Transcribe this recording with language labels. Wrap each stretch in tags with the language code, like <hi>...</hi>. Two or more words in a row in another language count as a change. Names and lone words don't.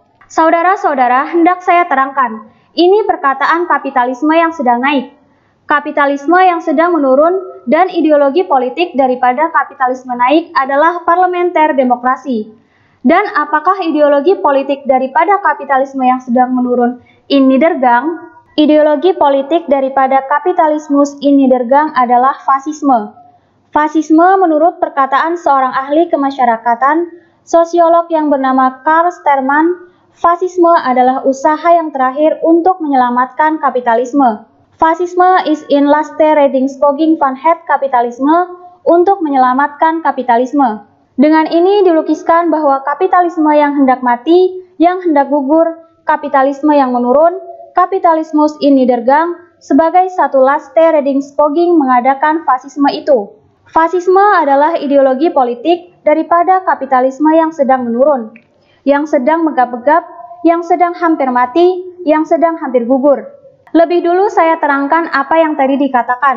<id>Saudara-saudara, hendak saya terangkan, ini perkataan kapitalisme yang sedang naik. Kapitalisme yang sedang menurun dan ideologi politik daripada kapitalisme naik adalah parlementer demokrasi. Dan apakah ideologi politik daripada kapitalisme yang sedang menurun</id> <de>in Niedergang?</de> <id>Ideologi politik daripada</id> <de>kapitalismus in Niedergang</de> <id>adalah fasisme. Fasisme menurut perkataan seorang ahli kemasyarakatan, sosiolog yang bernama Karl Sterman, fasisme adalah usaha yang terakhir untuk menyelamatkan kapitalisme.</id> <nl>Fasisme is in laste Reddingspoging van het kapitalisme,</nl> <id>untuk menyelamatkan kapitalisme. Dengan ini dilukiskan bahwa kapitalisme yang hendak mati, yang hendak gugur, kapitalisme yang menurun,</id> <de>kapitalismus in Niedergang</de> <id>sebagai satu</id> <nl>laste Reddingspoging</nl> <id>mengadakan fasisme itu. Fasisme adalah ideologi politik daripada kapitalisme yang sedang menurun, yang sedang megap-megap, yang sedang hampir mati, yang sedang hampir gugur. Lebih dulu saya terangkan apa yang tadi dikatakan.</id>